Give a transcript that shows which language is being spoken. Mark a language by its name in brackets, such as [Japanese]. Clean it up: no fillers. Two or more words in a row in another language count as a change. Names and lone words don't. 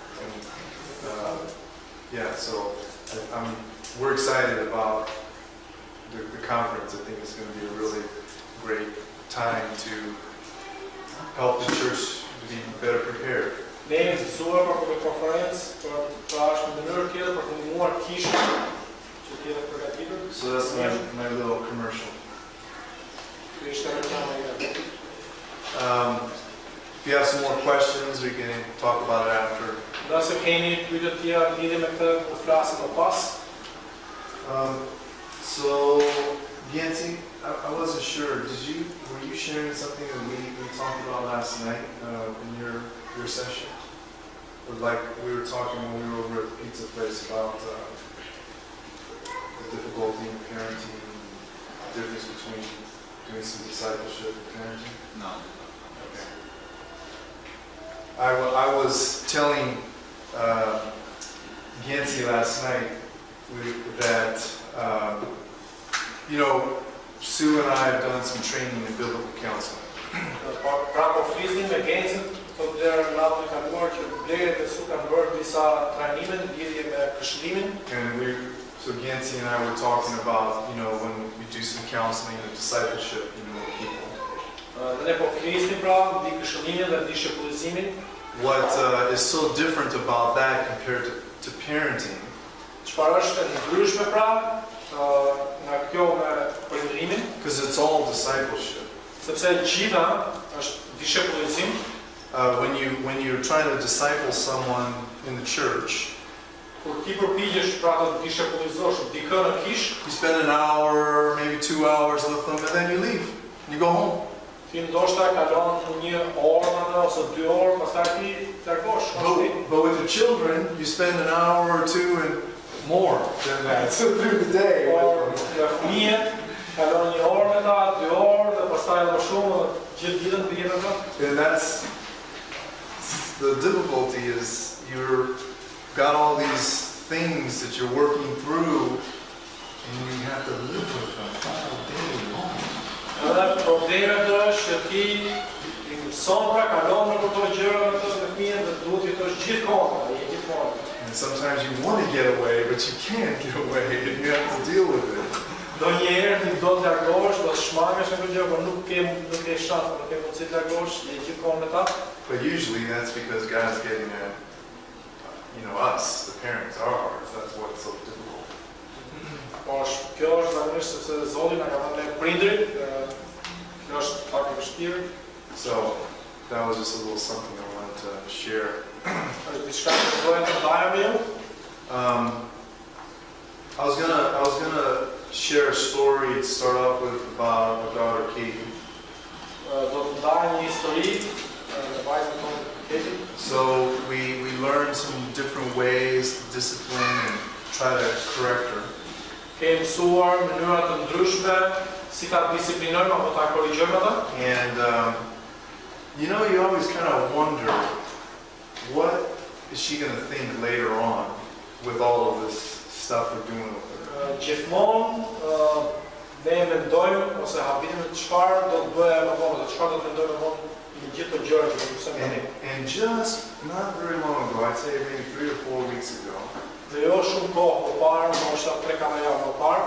[English] Yeah, so we're excited about the conference. I think it's going to be a really great time to help the church to be better prepared. [Albanian] Ne jemi mësuar për këtë konferencë, për është në mënyrë tjetër për të ndihmuar kishën që të jetë përgatitur. [English] So that's my little commercial. [Albanian] Ishte reklama ime. [English] If you have some more questions, we can talk about it after. [Albanian] Nëse keni pyetje të tjera lidhje me këtë, u flasim më pas. [English] So, Yancy, I wasn't sure. Were you sharing something that we talked about last night in your session? Or like we were talking when we were over at the pizza place about the difficulty in parenting, the difference between doing some discipleship and parenting? No. Okay. I was telling Yancy last night that Sue and I have done some training in biblical counseling. [Albanian] Pra po flisnim me Gencën, thotë deri në natën e kaluar që Blerë dhe Su kanë bërë disa trajnime në lidhje me këshillimin. [English] And so Yancy and I were talking about, when we do some counseling and discipleship, with people. [Albanian] Dhe ne po flisnim pra mbi këshillimin dhe mbi shepullizimin. [English] What is so different about that compared to parenting? [Albanian] Çfarë është e ndryshme pra nga kjo me prindërimin? [English] Because it's all discipleship. [Albanian] Sepse gjitha është dishepullizim. [English] When you're trying to disciple someone in the church, [Albanian] Kur ti përpiqesh pra të dishepullizosh dikë në kishë, [English] you spend an hour, maybe 2 hours with them, and then you leave. You go home. [Albanian] ti ndoshta kalon 1 orë atë ose 2 orë, pastaj ti largosh. [English] But with the children, you spend an hour or 2 and more than that through the day. [Albanian] Por ja fëmijët kalon 1 orë me ta, 2 orë dhe pastaj më shumë gjithë ditën bëhet atë. [English] And that's the difficulty is you've got all these things that you're working through and you have to live with them all day long. [Albanian] Edhe problemet është që ti i mëson pra kalon në këto gjëra me të fëmijën dhe duhet të jesh gjithmonë. [English] And sometimes you want to get away, but you can't get away and you have to deal with it. [Albanian] Donjëherë ti do të largohesh, do të shmangesh në këtë gjë, por nuk ke shans, nuk ke mundësi të largohesh, je gjithmonë me ta. [English] But usually that's because God's getting at us, the parents, our hearts. That's what's so difficult. [Albanian] Por kjo është zakonisht sepse Zoti na ka dhënë prindërit, kjo është pak e vështirë. [English] So that was just a little something I wanted to share. [Albanian] Është diçka që doja të ndaja me ju. [English] I was gonna share a story to start off with about my daughter Katie. [Albanian] Do të ndaj një histori në vajzën tonë Katie. [English] So we learned some different ways to discipline and try to correct her. [Albanian] Kemi mësuar mënyra të ndryshme si ta disiplinojmë apo ta korrigjojmë atë. [English] And you always kind of wonder what is she going to think later on with all of this stuff we're doing with her. [Albanian] Gjithmonë ne mendojmë ose habitim çfarë do të bëjë më vonë, çfarë do të mendojmë më vonë në gjithë këto gjëra që do të mësojmë. [English] And just not very long ago, I'd say maybe 3 or 4 weeks ago, [Albanian] Dhe jo shumë kohë më parë, ndoshta 3-4 javë më parë,